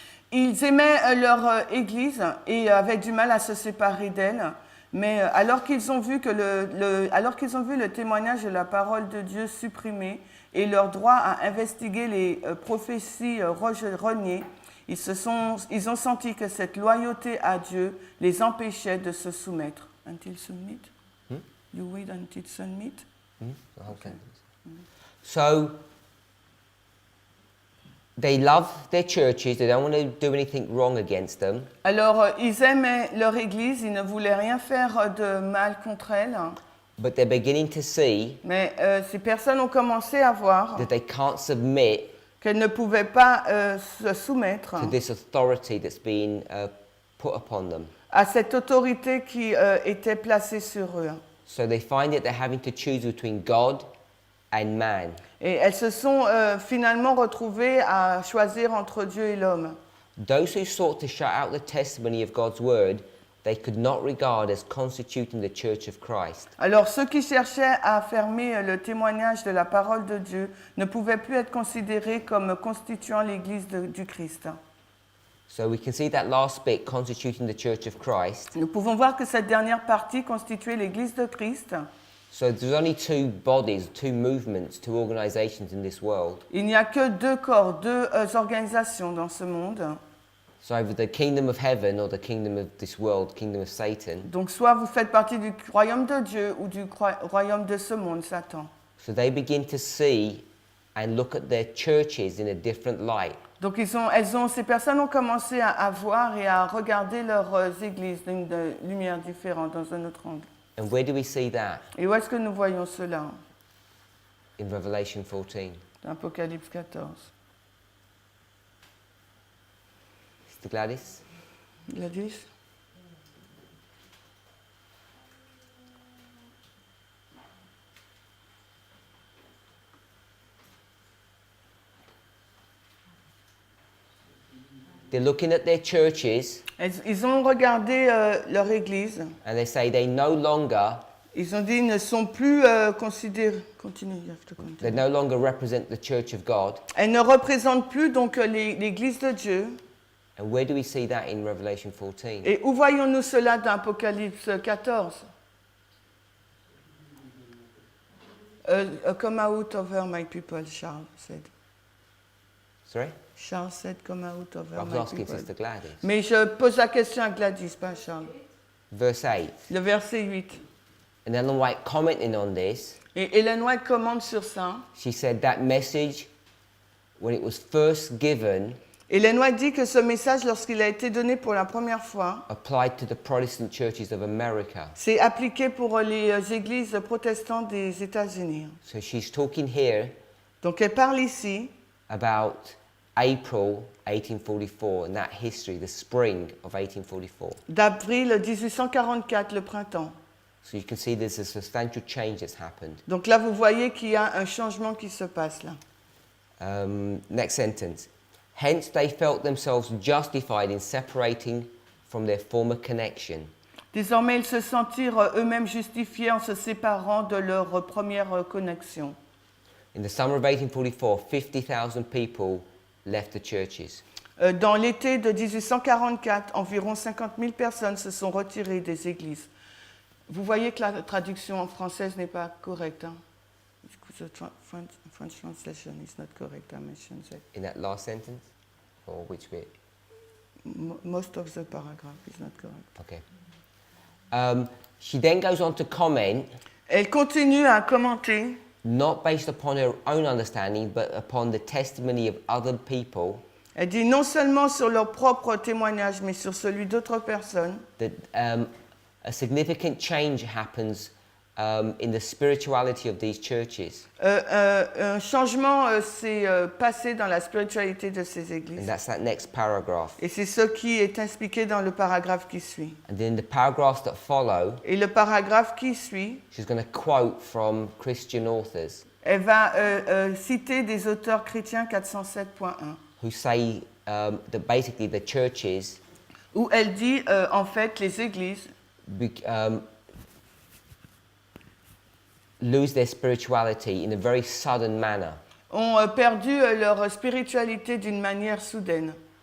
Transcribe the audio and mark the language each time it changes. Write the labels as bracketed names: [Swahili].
[French] Ils aimaient leur église et avaient du mal à se séparer d'elle, mais alors qu'ils ont vu le témoignage de la parole de Dieu supprimé et leur droit à investiguer les prophéties reniées, ils ont senti que cette loyauté à Dieu les empêchait de se soumettre. [English] Until submit? You wait until submit? Okay. So they love their churches, they don't want to do anything wrong against them. [French] Alors, ils aimaient leur église, ils ne voulaient rien faire de mal contre elle. [English] But they're beginning to see [French] Mais ces personnes ont commencé à voir [English] that they can't submit [French] qu'elles ne pouvaient pas se soumettre [English] to this authority that's been put upon them. [French] à cette autorité qui était placée sur eux. [English] So they find that they're having to choose between God and man. [French] Et elles se sont finalement retrouvées à choisir entre Dieu et l'homme. [English] Those who sought to shut out the testimony of God's word, they could not regard as constituting the Church of Christ. [French] Alors ceux qui cherchaient à fermer le témoignage de la parole de Dieu ne pouvaient plus être considérés comme constituant l'Église du Christ. [English] So we can see that last bit, constituting the Church of Christ. [French] Nous pouvons voir que cette dernière partie constituait l'Église de Christ. [English] So there's only two bodies, two movements, two organizations in this world. [French] Il n'y a que deux corps, deux organisations dans ce monde. [English] So either the kingdom of heaven or the kingdom of this world, kingdom of Satan. [French] Donc soit vous faites partie du royaume de Dieu ou du royaume de ce monde, Satan. [English] So they begin to see and look at their churches in a different light. [French] Donc ces personnes ont commencé à voir et à regarder leurs églises d'une lumière différente, dans un autre angle. [English] And where do we see that? [French] Et où est-ce que nous voyons cela? [English] In Revelation 14. [French] Dans Apocalypse 14. [English] Sister Gladys? Gladys? They're looking at their churches [French] Ils ont regardé leur église. [English] and they say they no longer, [French] Ils ont dit ils ne sont plus considérés. [English] Continue, you have to continue. they no longer represent the church of God. [French] Elles ne représentent plus donc l'église de Dieu. [English] And where do we see that in Revelation 14? [French] Et où voyons-nous cela dans Apocalypse 14? [English] Come out over my people, Charles said. Sorry? Charles said, come out over I was my asking people. Sister Gladys. [French] Mais je pose la question à Gladys, pas à Charles. [English] Verse 8. [French] Le verset 8. [English] And Ellen White commenting on this, [French] Et Ellen White commente sur ça. [English] she said that message, when it was first given, [French] Ellen White dit que ce message, lorsqu'il a été donné pour la première fois, [English] applied to the Protestant churches of America. [French] c'est appliqué pour les églises protestantes des États-Unis. [English] So she's talking here [French] Donc elle parle ici [English] about April 1844 and that history, the spring of 1844. [French] d'avril 1844, le printemps. [English] So you can see there's a substantial change that's happened. [French] Donc là, vous voyez qu'il y a un changement qui se passe là. [English] Next sentence. Hence they felt themselves justified in separating from their former connection. [French] Désormais, ils se sentirent eux-mêmes justifiés en se séparant de leur première connexion. [English] In the summer of 1844, 50,000 people left the churches. [French] Dans l'été de 1844, environ 50 000 personnes se sont retirées des églises. Vous voyez que la traduction en française n'est pas correcte. Hein? [English] The French translation is not correct, I mentioned that. In that last sentence? Or which bit? Most of the paragraph is not correct. Okay. She then goes on to comment, [French] Elle continue à commenter, [English] not based upon her own understanding, but upon the testimony of other people, [French] elle dit non seulement sur leur propre témoignage, mais sur celui d'autres personnes, [English] that a significant change happens in the spirituality of these churches. [French] un changement s'est passé dans la spiritualité de ces [English] And [French] églises. [English] that's that next paragraph. [French] Et c'est ce qui est expliqué dans le paragraphe qui suit. [English] And then the paragraphs that follow, [French] Et le paragraphe qui suit, [English] she's going to quote from Christian authors [French] elle va citer des auteurs chrétiens 407.1, [English] who say that basically the churches [French] où elle dit en fait les églises [English] lose their spirituality in a very sudden manner. [French] ont perdu leur spiritualité d'une manière soudaine.